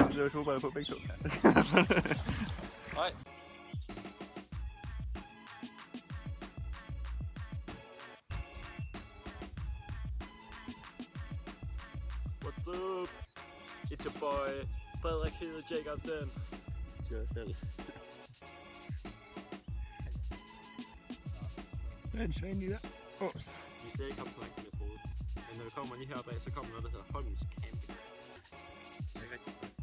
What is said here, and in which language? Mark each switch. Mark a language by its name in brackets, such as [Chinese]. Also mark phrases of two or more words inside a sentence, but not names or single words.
[Danish] Det var super på begge to. Nej. [English] What's up? It's your boy, Frederik Hede Jacobsen. [Danish] Styrer selv. Der er en svane i der. Vi ser ikke ham på rigtig, jeg troede. Men når vi kommer lige heroppe af, så kommer noget, der hedder Holmens Camping. Det er ikke rigtig plads.